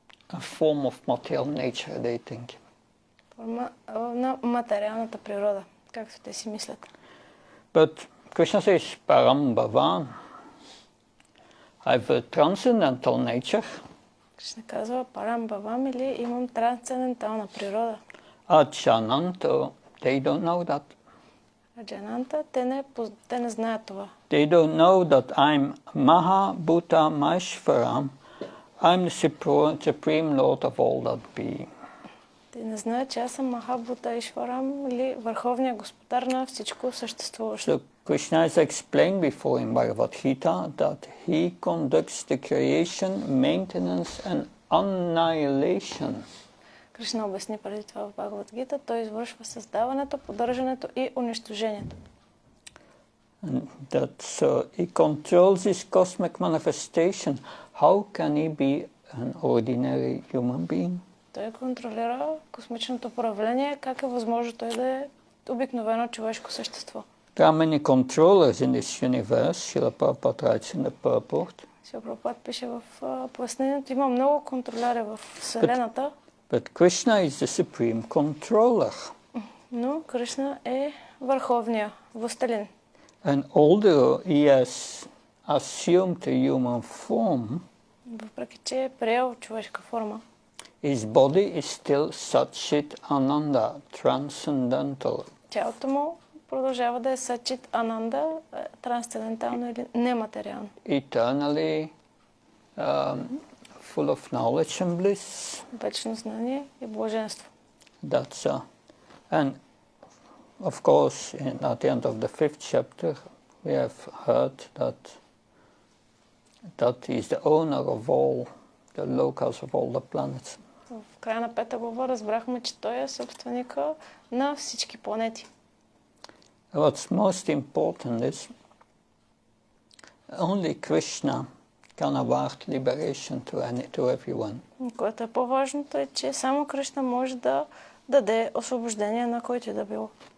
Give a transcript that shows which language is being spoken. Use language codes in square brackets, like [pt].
[en] A form of material nature, they think. [bg] Форма на материалната природа, както те си мислят. [en] But Krishna says, Param Bhavan. I have a transcendental nature. [bg] Кришна казва, Парам Бавам или имам трансцендентална природа. [en] Achananto, they don't know that. [bg] Аджананта, те не знаят това. [en] They don't know that I'm Maha Bhuta Maheshwaram. I'm the Supreme Lord of all that be. [bg] Те не знаят, че аз съм Махабута Ишварам или върховният господар на всичко съществуващо. [en] So Krishna has explained before in Bhagavad-gita that he conducts the creation, maintenance and annihilation. [bg] Кришна обясни преди това в Бхагавад-гита, той извършва създаването, поддържането и унищожението. [en] So he controls his cosmic manifestation. How can he be an ordinary human being? [bg] Той контролира космичното проявление. Как е възможно той да е обикновено човешко същество? [en] There are many controllers in this universe. Srila Prabhupada writes in the purport. [bg] Шрила Прабхупад пише в пояснението. Има много контролери в Вселената. [en] But Krishna is the supreme controller. [bg] Но Кришна е върховния властелин. [en] And although he has assumed a human form, [bg] въпреки че е приел човешка форма, [en] his body is still Satchit Ananda, transcendental. [bg] Тялото му продължава да е Сачит Ананда, трансцендентално или нематериално. [en] Eternally full of knowledge and bliss. [bg] Вечно знание и блаженство. [en] That's and of course, at the end of the 5th chapter, we have heard that he is the owner of all the lokas of all the planets. [bg] В края на 5-та глава разбрахме, че той е собственика на всички планети. [en] What's most important is only Krishna can award liberation to everyone. [bg] Което е по-важното е, че само Кришна може да даде освобождение на който и да било.